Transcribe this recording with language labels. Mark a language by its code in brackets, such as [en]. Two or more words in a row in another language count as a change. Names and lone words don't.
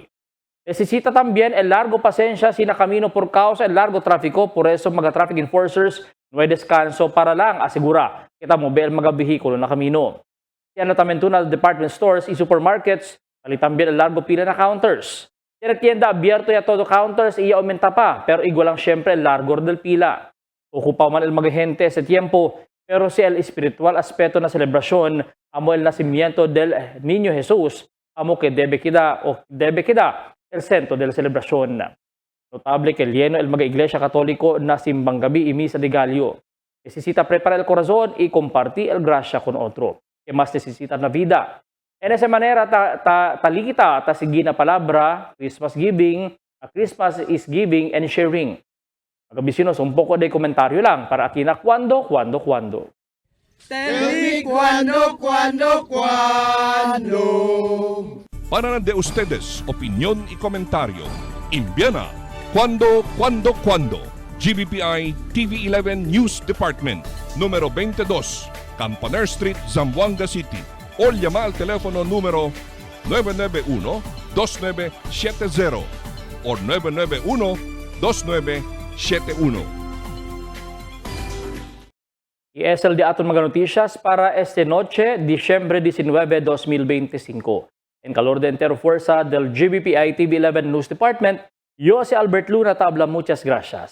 [cbk] Necesita también el largo pasensya sina camino por causa el largo tráfico, por eso mga [en] traffic enforcers [cbk] no hay descanso para lang asegura kita mo el mga behikulo na camino. Yan también tunal [en] department stores [cbk] y supermarkets, ali también el largo pila na counters. Yan tienda abierto ya todo counters y aumenta pa, pero igual lang syempre el largo del pila. Ocupa man el mga gente ese tiempo, pero si el espiritual aspeto na celebrasyon, amo el nacimiento del Niño Jesús, amo que debe queda el centro de la celebrasyon. Notable que lleno el mga iglesia católico na [tl] simbang gabi [cbk] y misa de Gallo. Necesita preparar el corazón y compartir el gracia con otro, que más necesita na vida. En esa manera, talikita, sige na palabra, [en] Christmas giving, Christmas is giving and sharing. [cbk] Mga bisinos, un poco de komentaryo lang para aquí na cuando. [en] Tell me cuando. [cbk] Para de ustedes, opinión y comentario. Envíana cuando. GBPI TV11 News Department, número 22, Campaner Street, Zamboanga City. O llama al teléfono número 991-2970 o 991-2971. Y es el de aton mga noticias para este noche, Disyembre 19, 2025. En calor de entero fuerza del GBPI TV11 News Department, yo si Albert Luna Tabla, muchas gracias.